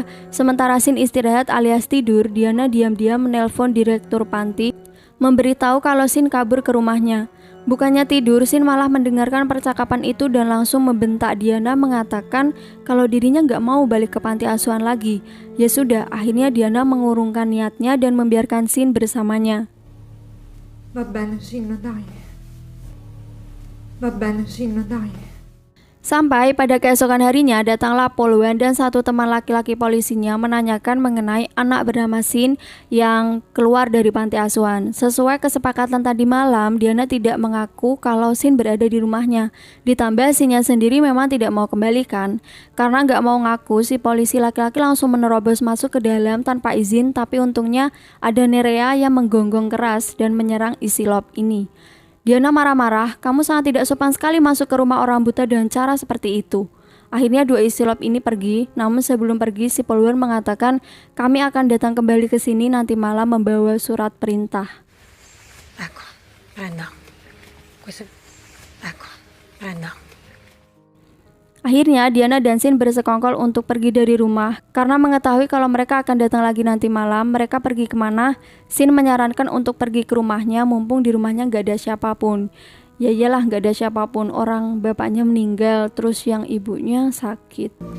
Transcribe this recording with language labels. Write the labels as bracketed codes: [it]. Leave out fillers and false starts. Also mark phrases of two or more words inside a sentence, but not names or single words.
[id] Sementara Sin istirahat alias tidur, Diana diam-diam menelpon direktur panti, memberitahu kalau Sin kabur ke rumahnya. Bukannya tidur, Sin malah mendengarkan percakapan itu dan langsung membentak Diana mengatakan kalau dirinya nggak mau balik ke panti asuhan lagi. Ya sudah, akhirnya Diana mengurungkan niatnya dan membiarkan Sin bersamanya. [it] Va bene, Sin, dai. Va bene, Sin, dai. [id] Sampai pada keesokan harinya datanglah Polwan dan satu teman laki-laki polisinya menanyakan mengenai anak bernama Sin yang keluar dari panti asuhan. Sesuai kesepakatan tadi malam, Diana tidak mengaku kalau Sin berada di rumahnya. Ditambah Sinnya sendiri memang tidak mau kembalikan. Karena nggak mau ngaku, si polisi laki-laki langsung menerobos masuk ke dalam tanpa izin, tapi untungnya ada Nerea yang menggonggong keras dan menyerang Isilop ini. Diana marah-marah, kamu sangat tidak sopan sekali masuk ke rumah orang buta dengan cara seperti itu. Akhirnya dua Isilop ini pergi, namun sebelum pergi si Polwan mengatakan kami akan datang kembali ke sini nanti malam membawa surat perintah. [it] Ecco, prenda. Questo. Ecco, prenda. [id] Akhirnya Diana dan Sin bersekongkol untuk pergi dari rumah. Karena mengetahui kalau mereka akan datang lagi nanti malam, mereka pergi kemana? Sin menyarankan untuk pergi ke rumahnya mumpung di rumahnya gak ada siapapun. Ya iyalah gak ada siapapun, orang bapaknya meninggal terus yang ibunya sakit.